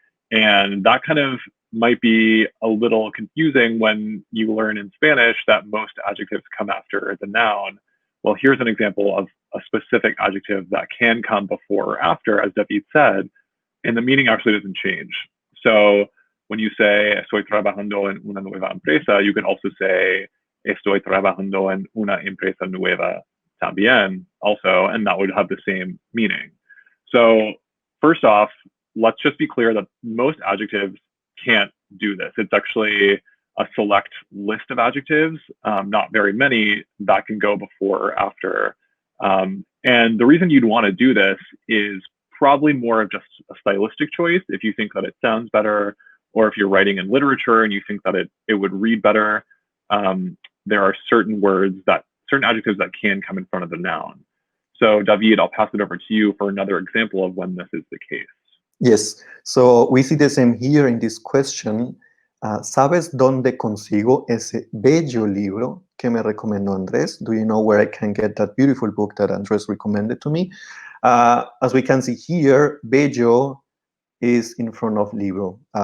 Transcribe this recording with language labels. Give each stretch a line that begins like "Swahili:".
English: And that kind of might be a little confusing when you learn in Spanish that most adjectives come after the noun. Well, here's an example of a specific adjective that can come before or after, as David said, and the meaning actually doesn't change. So when you say
Spanish: estoy trabajando en una nueva empresa,
English: you can also say
Spanish: estoy trabajando en una empresa nueva también
English: also, and that would have the same meaning. So first off, let's just be clear that most adjectives can't do this. It's actually a select list of adjectives, not very many, that can go before or after. And the reason you'd want to do this is probably more of just a stylistic choice. If you think that it sounds better, or if you're writing in literature and you think that it would read better, there are certain adjectives that can come in front of the noun. So David, I'll pass it over to you for another example of when this is the case. Yes, so we see the same here in this question.
Spanish: ¿Sabes dónde consigo ese bello libro que me recomendó Andrés?
English: Do you know where I can get that beautiful book that Andrés recommended to me? As we can see here, bello is in front of libro.